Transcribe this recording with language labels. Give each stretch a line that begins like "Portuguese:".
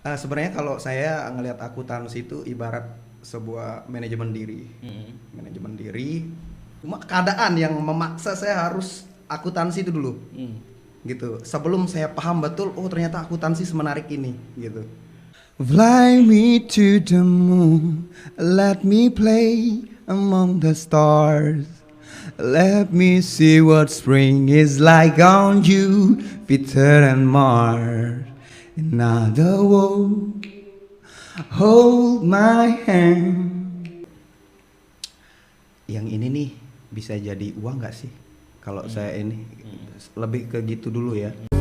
Indonesian: Sebenarnya kalau saya ngelihat akuntansi itu ibarat sebuah manajemen diri. Manajemen diri. Cuma keadaan yang memaksa saya harus akuntansi itu dulu. Gitu. Sebelum saya paham betul, oh ternyata akuntansi semenarik ini, gitu.
English: Fly me to the moon, let me play among the stars. Let me see what spring is like on Jupiter and Mars. In other words, hold my hand.
Indonesian: Yang ini nih bisa jadi uang nggak sih? Kalau saya ini lebih ke gitu dulu ya.